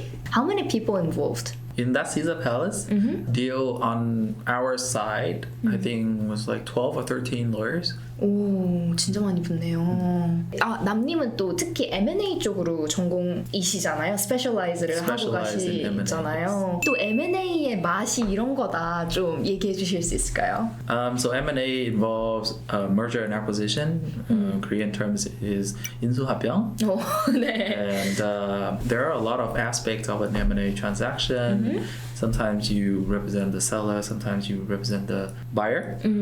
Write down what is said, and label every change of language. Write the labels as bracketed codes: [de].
[en] How many people involved? In that Caesar Palace deal on our side, I think was like 12 or 13 lawyers. [ko] 오, 진짜 많이 붙네요. 남님은 또 특히 M&A 쪽으로 전공이시잖아요. 스페셜라이즈를 하고 가시잖아요. 또 M&A의 맛이 이런 거다 좀 얘기해 주실 수 있을까요? [en] So M&A involves merger and acquisition. Korean terms is 인수합병. [ko] 네. [en] And there are a lot of aspects of an M&A transaction. Sometimes you represent the seller, sometimes you represent the buyer.